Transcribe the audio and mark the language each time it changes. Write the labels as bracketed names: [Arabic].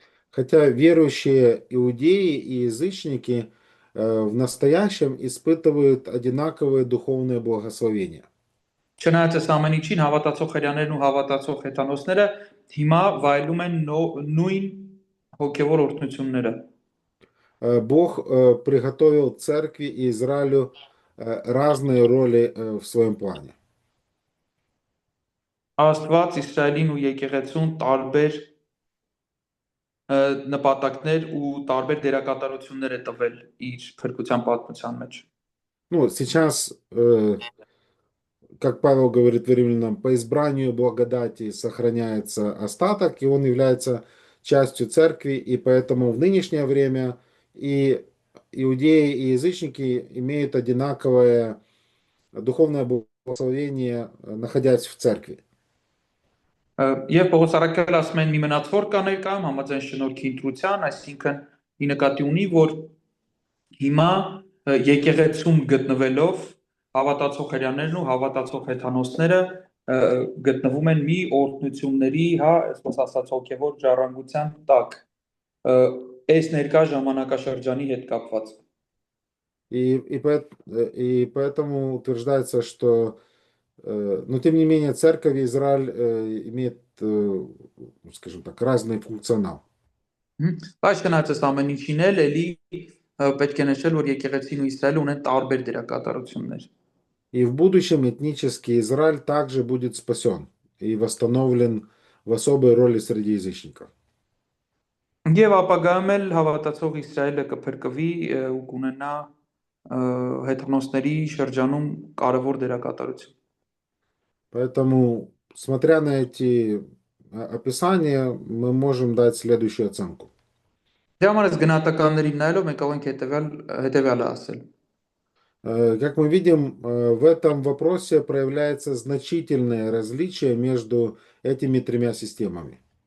[Russian] Хотя верующие иудеи и язычники в настоящем испытывают одинаковые духовные благословения. [Armenian] Չնայած այս ամեն ինչին հավատացող հрьяաներն ու հավատացող հեթանոսները հիմա վայելում են նույն հոգևոր օրհնությունները։ [Russian] Бог приготовил церкви и Израилю разные роли в своем плане. [Armenian] Աստված Իսրայելին ու եկեղեցուն տարբեր նպատակներ ու տարբեր դերակատարություններ է տվել իր փրկության պատմության մեջ։ [Russian] Ну, сейчас как Павел говорит в Римлянам, по избранию благодати сохраняется остаток, и он является частью церкви, и поэтому в нынешнее время и иудеи, и язычники имеют одинаковое духовное благословение, находясь в церкви. [Armenian] Եվ Պողոս առաքյալը ասում են մի մնացավոր կա ներկայում համաձայն շնորհքի ընտրության, այսինքն ի նկատի ունի, որ հիմա եկեղեցում գտնվելով հավատացող հրյաներն ու հավատացող հեթանոսները գտնվում են մի օրհնությունների, հա, այսպես ասած հոգևոր ժառանգության տակ, այս ներկա ժամանակաշրջանի հետ կապված։ [Russian] И поэтому утверждается, что, но тем не менее, церковь и Израиль имеет, скажем так, разный функционал. [Armenian] Բայց չնայած ամեն ինչին էլի պետք է նշել, որ եկեղեցին ու Իսրայելը ունեն տարբեր դերակատարություններ։ [Russian] И в будущем этнический Израиль также будет спасен и восстановлен в особой роли среди язычников. [Armenian] Եվ ապագայում էլ հավատացող Իսրայելը կփրկվի ու կունենա հեթանոսների շրջանում կարևոր դերակատարություն։ [Russian] Поэтому, смотря на эти описания, мы можем дать следующую оценку. [Armenian] Դրա համար այս գնահատականներին նայելով մենք կարող ենք հետևյալը ասել։ [Russian] Как мы видим, в этом вопросе проявляется значительное различие между этими тремя системами.